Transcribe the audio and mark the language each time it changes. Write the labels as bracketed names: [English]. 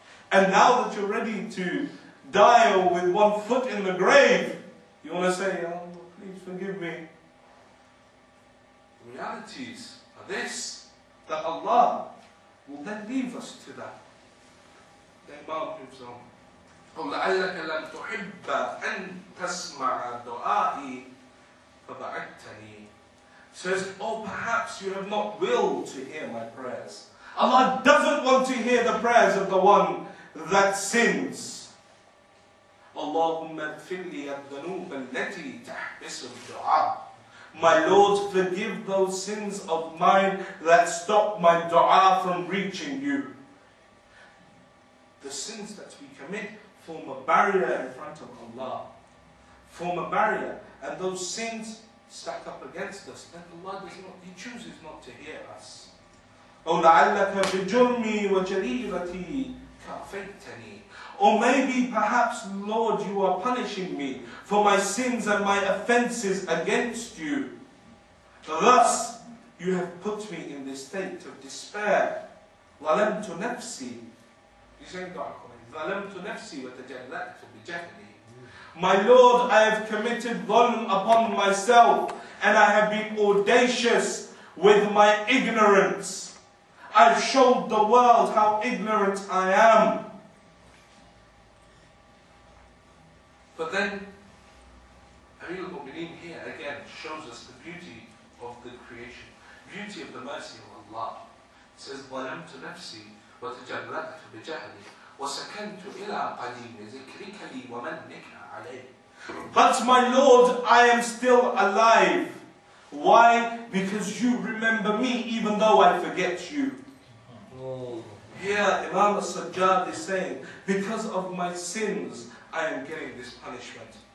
[English] And now that you're ready to die or with one foot in the grave, you want to say, oh, please forgive me. The realities are this, that Allah will then leave us to that. The Imam moves on. [Arabic] أو لعلك لم تحب أن تسمع دعائي فبعدتني. [English] Says, perhaps you have not willed to hear my prayers. Allah doesn't want to hear the prayers of the one that sins. [Arabic] اللهم اغفر لي الذنوب التي تحبس الدعاء. [English] My Lord, forgive those sins of mine that stop my dua from reaching you. The sins that we commit form a barrier in front of Allah. Form a barrier. And those sins stack up against us. Then Allah does not, He chooses not to hear us. [Arabic] أو لعلك بجرمي وجريرتي كافيتني. [English] Or maybe, perhaps, Lord, you are punishing me for my sins and my offences against you. Thus, you have put me in this state of despair. [Arabic] ظلمت نفسي. [English] You saying, [Arabic] ظلمت نفسي وتجلأت بجهلي. [English] My Lord, I have committed dhulm upon myself, and I have been audacious with my ignorance. I've showed the world how ignorant I am. But then, Ahlulbayt here again shows us the beauty of the creation, beauty of the mercy of Allah. It says, [Arabic] ظلمت نفسي وتجلأت بجهلي وسكنت إلى قديم ذكرك لي ومنك عليه. [English] But my Lord, I am still alive. Why? Because you remember me even though I forget you. Here Imam al-Sajjad is saying, because of my sins, I am getting this punishment.